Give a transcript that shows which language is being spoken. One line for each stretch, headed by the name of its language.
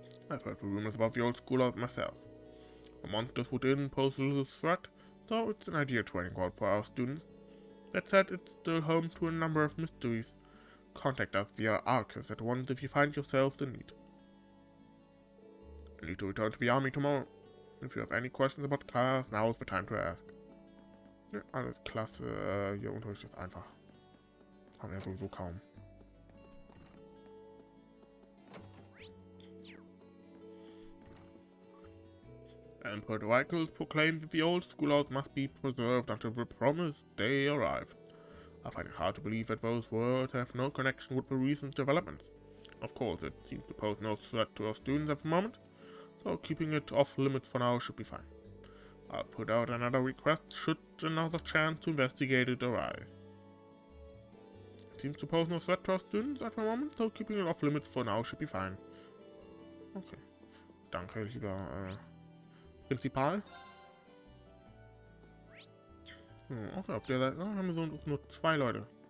English: I've heard the rumors about the old schoolhouse myself. The monsters within pose a little threat, so it's an ideal training ground for our students. That said, it's still home to a number of mysteries. Contact us via Arcus at once if you find yourselves in need. I need to return to the army tomorrow. If you have any questions about class, now is the time to ask.
German: Ja, alles klasse, ihr Unterricht ist einfach. Haben wir sowieso kaum.
English: Emperor Dracula proclaimed that the old schoolhouse must be preserved until the promised day arrives. I find it hard to believe that those words have no connection with the recent developments. Of course, it seems to pose no threat to our students at the moment, so keeping it off limits for now should be fine. I'll put out another request should another chance to investigate it arise. It seems to pose no threat to our students at the moment, so keeping it off limits for now should be fine. Okay.
German: Danke, lieber Prinzipal. Okay, auf der Seite haben wir so nur 2 Leute.